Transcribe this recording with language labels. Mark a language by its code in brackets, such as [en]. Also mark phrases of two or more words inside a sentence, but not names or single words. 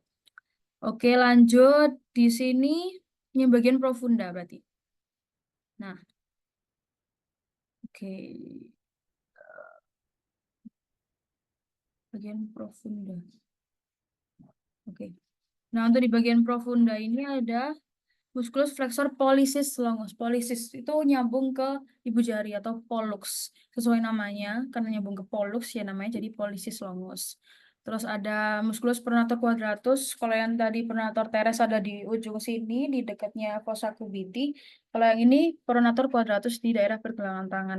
[id] Oke, lanjut di sini yang bagian profunda berarti. Nah, oke. Bagian profunda. Oke. Nah, untuk di bagian profunda ini ada [la] musculus flexor pollicis longus. [id] Pollicis itu nyambung ke ibu jari atau pollux. Sesuai namanya, karena nyambung ke pollux ya namanya jadi [la] pollicis longus. [id] Terus ada [la] musculus pronator quadratus. [id] Kalau yang tadi [la] pronator teres [id] ada di ujung sini, di dekatnya [la] fossa cubiti. [id] Kalau yang ini [la] pronator quadratus [id] di daerah pergelangan tangan.